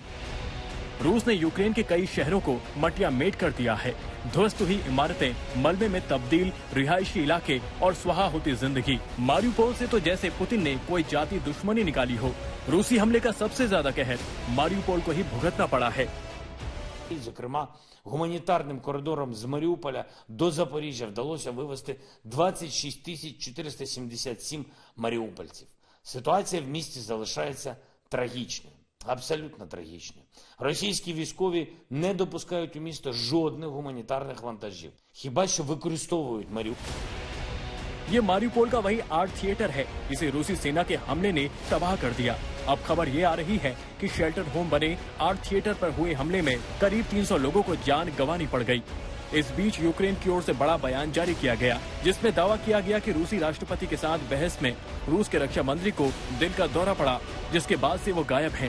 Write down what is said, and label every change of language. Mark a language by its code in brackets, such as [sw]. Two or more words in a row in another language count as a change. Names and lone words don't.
[hi] रूस ने यूक्रेन के कई शहरों को मटिया मेट कर दिया है। ध्वस्त हुई इमारतें, मलबे में तब्दील रिहायशी इलाके और स्वाहा होती जिंदगी। मारियोपोल से तो जैसे पुतिन ने कोई जाति दुश्मनी निकाली हो। रूसी हमले का सबसे ज्यादा कहर मारियोपोल को ही भुगतना पड़ा है। [uk] Зокрема, гуманітарним коридором з Маріуполя до Запоріжжя вдалося вивезти 26 477 маріупольців. Ситуація в місті залишається трагічною, абсолютно трагічною. Російські військові не допускають у місто жодних гуманітарних вантажів, хіба що використовують Маріуполь. [hi] ये मारियोपोल का वही आर्ट थिएटर है, जिसे रूसी सेना के हमले ने तबाह कर दिया। अब खबर ये आ रही है कि शेल्टर होम बने आर्ट थिएटर पर हुए हमले में करीब 300 लोगों को जान गंवानी पड़ गई। इस बीच यूक्रेन की ओर से बड़ा बयान जारी किया गया, जिसमें दावा किया गया कि रूसी राष्ट्रपति के साथ बहस में रूस के रक्षा मंत्री को दिल का दौरा पड़ा, जिसके बाद से वो गायब हैं।